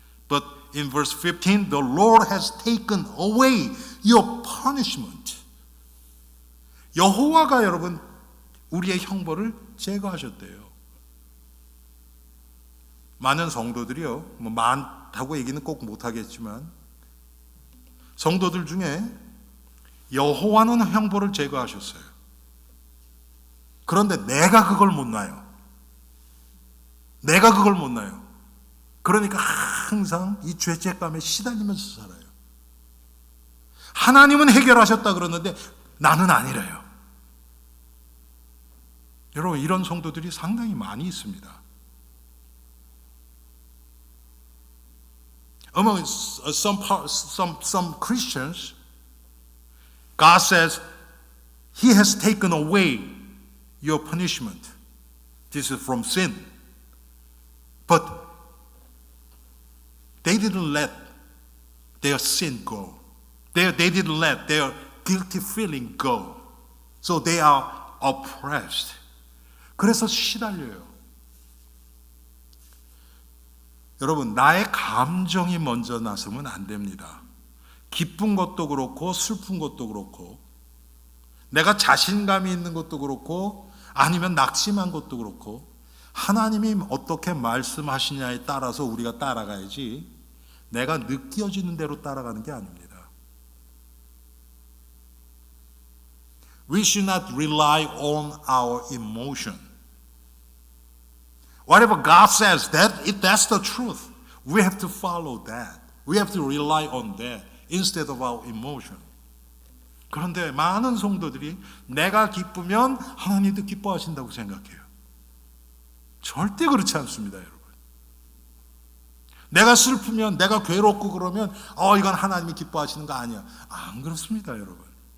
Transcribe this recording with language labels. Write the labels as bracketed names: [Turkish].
[English] But in verse 15, the Lord has taken away your punishment. [Korean] 여호와가 여러분 우리의 형벌을 제거하셨대요. 많은 성도들이요, 뭐 많다고 얘기는 꼭 못하겠지만 성도들 중에 여호와는 형벌을 제거하셨어요. 그런데 내가 그걸 못 놔요. 내가 그걸 못 놔요. 그러니까 항상 이 죄책감에 시달리면서 살아요. 하나님은 해결하셨다 그러는데 나는 아니래요. 여러분, 이런 성도들이 상당히 많이 있습니다. [English] Among some Christians, God says He has taken away your punishment. This is from sin. But they didn't let their sin go. They didn't let their guilty feeling go. So they are oppressed. [Korean] 그래서 시달려요. 여러분, 나의 감정이 먼저 나서면 안 됩니다. 기쁜 것도 그렇고 슬픈 것도 그렇고 내가 자신감이 있는 것도 그렇고 아니면 낙심한 것도 그렇고 하나님이 어떻게 말씀하시냐에 따라서 우리가 따라가야지 내가 느껴지는 대로 따라가는 게 아닙니다. [English] We should not rely on our emotion. Whatever God says, that's the truth. We have to follow that. We have to rely on that instead of our emotion. [Korean] 그런데 많은 성도들이 내가 기쁘면 하나님도 기뻐하신다고 생각해요. 절대 그렇지 않습니다, 여러분. 내가 슬프면, 내가 괴롭고 그러면 이건 하나님이 기뻐하시는 거 아니야. 안 그렇습니다, 여러분.